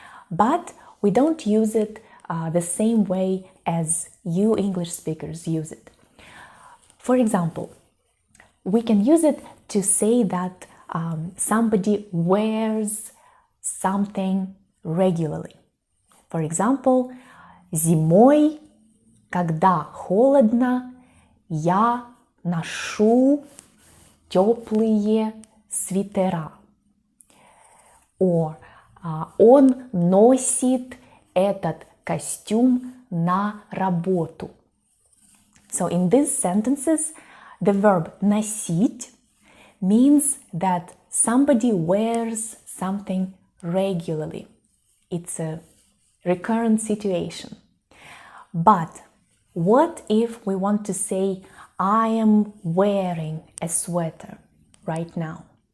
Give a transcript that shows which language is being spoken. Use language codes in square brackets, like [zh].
[en] But we don't use it the same way as you English speakers use it. For example, we can use it to say that somebody wears something regularly. For example, [ru] зимой, когда холодно, я ношу теплые свитера. Or он носит этот костюм на работу. [en] So in these sentences, the verb носить means that somebody wears something regularly. It's a recurrent situation. But what if we want to say, I am wearing a sweater right now?